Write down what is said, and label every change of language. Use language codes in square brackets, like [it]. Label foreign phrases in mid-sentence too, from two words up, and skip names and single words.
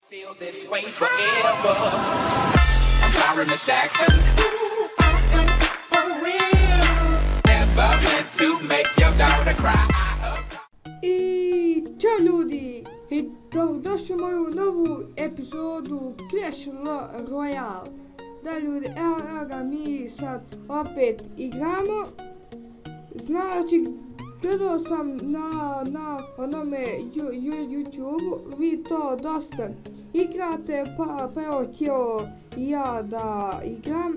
[en] Feel this way forever. I'm sorry, Miss Jackson. For real. Never meant to make your daughter cry. [bs] I ćao ljudi, i dobrodošli u moju novu epizodu Clash Royale. Da ljudi, evo ga mi sad opet igramo. Znači, gledao sam na onome YouTube, vi to dosta igrate, pa evo htio i ja da igram.